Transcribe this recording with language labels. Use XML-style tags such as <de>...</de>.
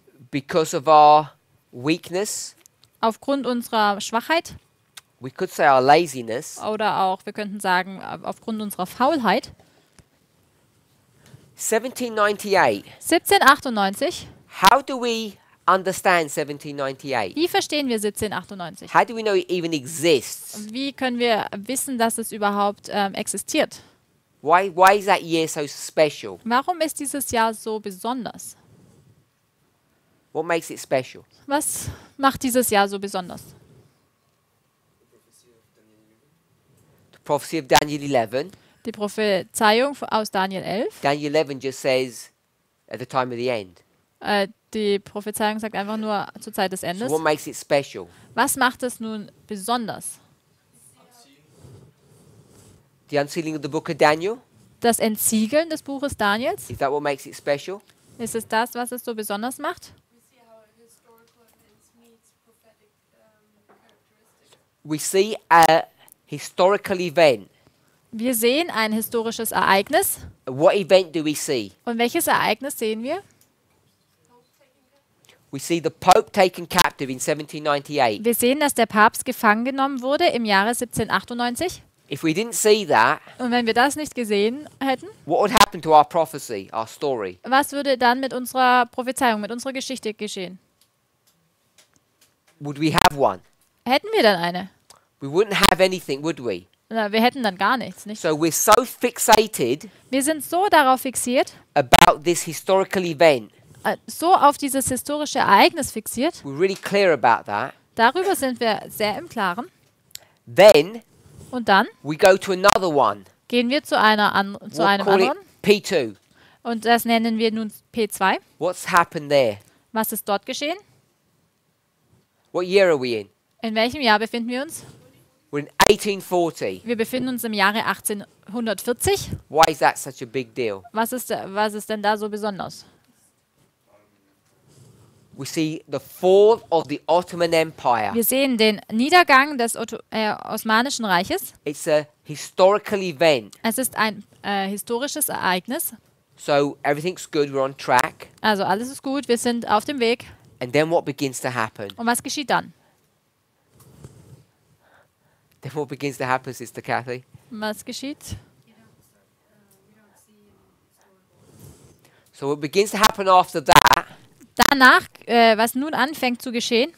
<en>because of our weakness,</en> <de>aufgrund unserer Schwachheit</de> <en>we could say our laziness,</en> <de>oder auch, wir könnten sagen, aufgrund unserer Faulheit.</de> <en>1798.</en> <de>1798,</de> <en>How do we understand 1798?</en> <de>wie verstehen wir 1798?</de> <en>How do we know it even exists?</en> <de>Wie können wir wissen, dass es überhaupt existiert?</de> <en>Why is that year so special?</en> <de>Warum ist dieses Jahr so besonders?</de> <en>What makes it special?</en> <de>Was macht dieses Jahr so besonders?</de> <en>The prophecy of Daniel 11.</en> <de>Die Prophezeiung aus Daniel 11.</de> <en>Daniel 11 just says at the time of the end.</en> <de>Die Prophezeiung sagt einfach nur zur Zeit des</de> <en>So</en> <de>Endes.</de> <en>what makes it special?</en> <de>Was macht es nun besonders?</de> <en>The unsealing of the book of Daniel?</en> <de>Das Entsiegeln des Buches Daniels?</de> <en>Is that what makes it special?</en> <de>Ist es das, was es so besonders macht?</de> <en>We see how historical events meets prophetic characteristics. We see a historical event</en> <de>Wir sehen ein historisches Ereignis.</de> <en>And what event do we see?</en> <de>Und welches Ereignis sehen wir?</de> <en>We see the Pope taken captive in 1798.</en> <de>Wir sehen, dass der Papst gefangen genommen wurde im Jahre 1798.</de> <en>If we didn't see that,</en> <de>Und wenn wir das nicht gesehen hätten,</de> <en>what would happen to our prophecy, our story?</en> <de>was würde dann mit unserer Prophezeiung, mit unserer Geschichte geschehen?</de> <en>Would we have one?</en> <de>Hätten wir dann eine?</de> <en>We wouldn't have anything, would we?</en> <de>Na, wir hätten dann gar nichts, nicht?</de> <en>So we're so fixated</en> <de>Wir sind so darauf fixiert,</de> <en>about this historical event.</en> <de>so auf dieses historische Ereignis fixiert.</de> <en>We're really clear about that.</en> <de>Darüber sind wir sehr im Klaren.</de> <en>Then</en> <de>Und dann</de> <en>we go to another one.</en> <de>gehen wir zu einem</de> <en>We'll call it</en> <de>anderen.</de> <en>P2.</en> <de>Und das nennen wir nun P2.</de> <en>What's happened there?</en> <de>Was ist dort geschehen?</de> <en>What year are we in?</en> <de>In welchem Jahr befinden wir uns?</de> <en>We're in 1840.</en> <de>Wir befinden uns im Jahre 1840.</de> <en>Why is that such a big deal?</en> <de>Was ist denn da so besonders?</de> <en>We see the fall of the Ottoman Empire.</en> <de>Wir sehen den Niedergang des Osmanischen Reiches.</de> <en>It's a historical event.</en> <de>Es ist ein historisches Ereignis.</de> <en>So everything's good, we're on track.</en> <de>Also alles ist gut, wir sind auf dem Weg.</de> <en>And then what begins to happen?</en> <de>Und was geschieht dann?</de> <en>Then what begins to happen, Sister Kathy?</en> <de>Was geschieht?</de> <en>So what begins to happen after that</en> <de>Danach, was nun anfängt zu geschehen,</de>